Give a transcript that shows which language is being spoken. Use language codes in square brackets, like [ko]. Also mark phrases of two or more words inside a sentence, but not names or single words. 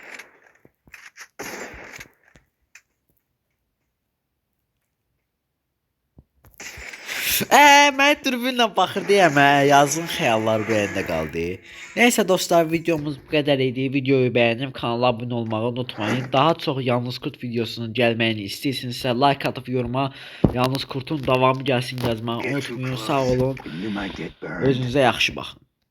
[az] Mən dürbünlə baxır deyəm, yazın xəyallar beynimdə qaldı. Nəysə dostlar, videomuz bu qədər idi. Videoyu bəyənib kanala abunə olmağı unutmayın. Daha çox Yalnız Kurt videosunun gəlməyini istəyirsinizsə like atıb yoruma Yalnız Kurtun davamı gəlsin yazmağı unutmayın. Sağ olun. [en] And you might get burned. [az] Özünüzə yaxşı baxın.